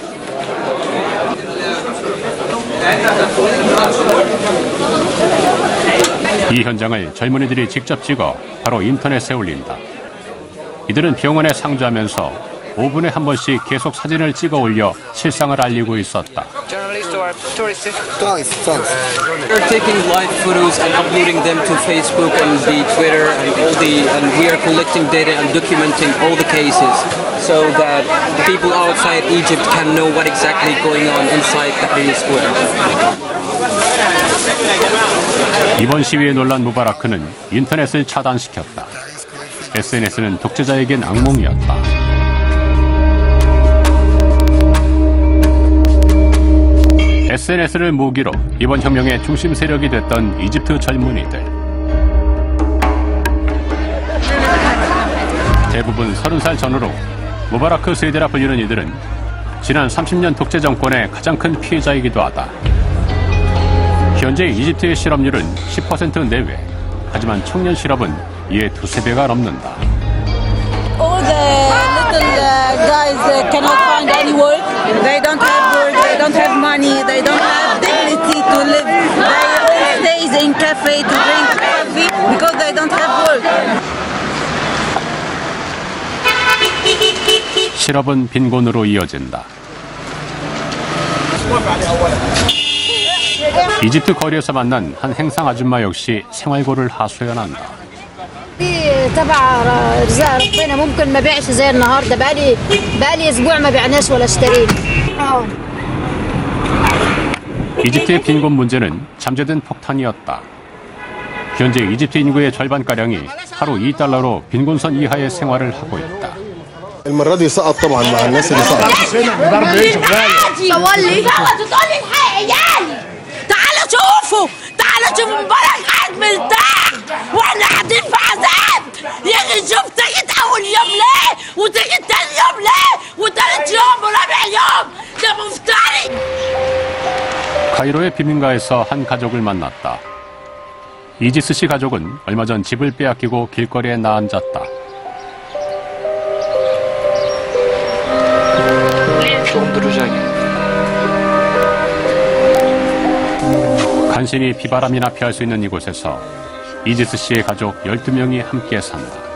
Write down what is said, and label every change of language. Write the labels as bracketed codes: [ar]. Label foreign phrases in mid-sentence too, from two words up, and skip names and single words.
[ko] 이 현장을 젊은이들이 직접 찍어 바로 인터넷에 올린다. 이들은 병원에 상주하면서 5분에 한 번씩 계속 사진을 찍어 올려 실상을 알리고 있었다. [en] We're taking live photos and uploading them to Facebook and the Twitter and we are collecting data and documenting all the cases so that people outside Egypt can know what exactly going on inside Tahrir Square. [ko] 이번 시위에 놀란 무바라크는 인터넷을 차단시켰다. SNS는 독재자에겐 악몽이었다. SNS를 무기로 이번 혁명의 중심 세력이 됐던 이집트 젊은이들. 대부분 30살 전후로 무바라크 세대라 불리는 이들은 지난 30년 독재 정권의 가장 큰 피해자이기도 하다. 현재 이집트의 실업률은 10% 내외. 하지만 청년 실업은 이에 2~3배가 넘는다. [en] All the little guys cannot find any work. They don't have work. They don't have money. They don't have dignity to live. They all stay in cafe to drink coffee because they don't have work. [ko] 실업은 빈곤으로 이어진다. 이집트 거리에서 만난 한 행상 아줌마 역시 생활고를 하소연한다. [ar] تبع رزاق ربنا ممكن ما بيعش زي النهارده بقالي اسبوع ما بيعناش ولا اشترينا. [ko] 이집트의 빈곤 문제는 잠재된 폭탄이었다. 현재 이집트 인구의 절반가량이 하루 $2로 빈곤선 이하의 생활을 하고 있다. [ar] المرة دي سقط طبعا مع الناس اللي سقط. تعالوا شوفوا مبارك قاعد مرتاح واحنا قاعدين في عذاب. يجي نشوف تجد اول يوم ليه وتجد تاني يوم ليه وتالت يوم ورابع يوم. ده مفتري. [ko] 카이로의 비민가에서 한 가족을 만났다. 이지스 씨 가족은 얼마 전 집을 빼앗기고 길거리에 나앉았다. 간신히 비바람이나 피할 수 있는 이곳에서 이지스 씨의 가족 12명이 함께 산다.